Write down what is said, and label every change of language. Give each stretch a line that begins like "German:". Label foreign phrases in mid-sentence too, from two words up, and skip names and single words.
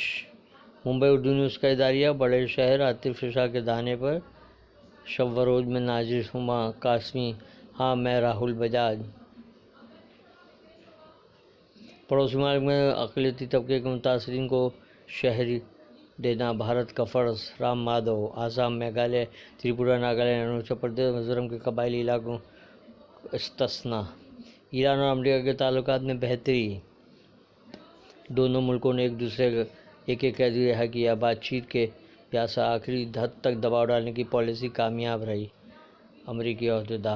Urdu: ممبئی اردو نیوز کا اداریہ۔ بڑے شہر عاطف شاہ کے دہانے پر شب و روز میں نازل ہما قاسمی، ہاں میں راہل بجاج۔ پڑوسی ممالک میں اقلیتی طبقے کے متاثرین کو شہری دینا بھارت کا فرض: رام مادھو۔ آسام، میگھالیہ، تریپورہ، ناگالینڈ، اروناچل پردیش، میزورم کے قبائلی علاقوں استثنیٰ۔ ایران اور امریکہ کے تعلقات میں بہتری، دونوں ملکوں نے ایک دوسرے کا ایک قیدی رہا کیا۔ بات چیت کے ذریعے آخری حد تک دباؤ ڈالنے کی پالیسی کامیاب رہی: امریکی عہدیدار۔